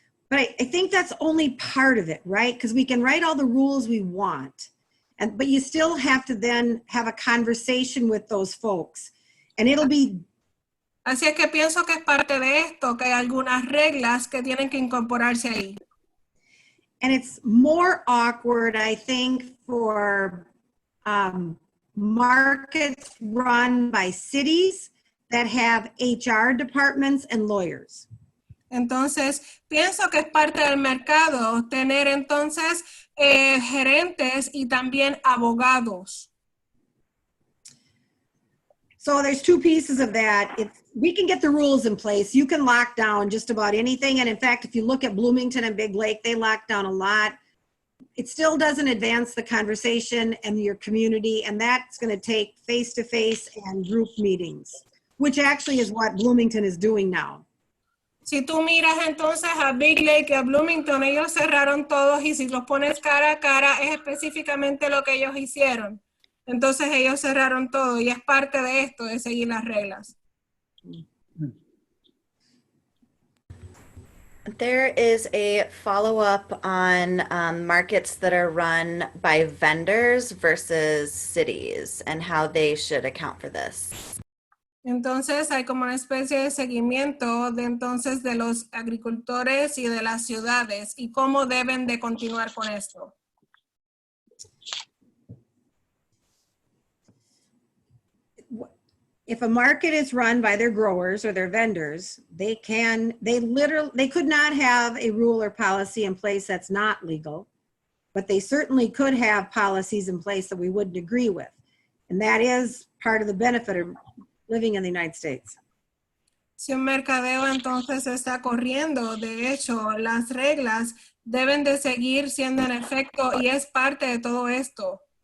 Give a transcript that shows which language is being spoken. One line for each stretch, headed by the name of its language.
English: But I think that's only part of it, right? Because we can write all the rules we want, but you still have to then have a conversation with those folks. And it'll be
Spanish: Así es que pienso que es parte de esto, que hay algunas reglas que tienen que incorporarse ahí.
English: And it's more awkward, I think, for markets run by cities that have HR departments and lawyers.
Spanish: Entonces, pienso que es parte del mercado tener entonces gerentes y también abogados.
English: So there's two pieces of that. We can get the rules in place. You can lock down just about anything. And in fact, if you look at Bloomington and Big Lake, they lock down a lot. It still doesn't advance the conversation and your community. And that's going to take face-to-face and group meetings, which actually is what Bloomington is doing now.
Spanish: Si tú miras entonces a Big Lake y a Bloomington, ellos cerraron todos y si los pones cara a cara es específicamente lo que ellos hicieron. Entonces ellos cerraron todo y es parte de esto, de seguir las reglas.
English: There is a follow-up on markets that are run by vendors versus cities and how they should account for this.
Spanish: Entonces hay como una especie de seguimiento de entonces de los agricultores y de las ciudades y cómo deben de continuar con esto.
English: If a market is run by their growers or their vendors, they could not have a rule or policy in place that's not legal, but they certainly could have policies in place that we wouldn't agree with. And that is part of the benefit of living in the United States.
Spanish: Si un mercadeo entonces está corriendo, de hecho, las reglas deben de seguir siendo en efecto y es parte de todo esto.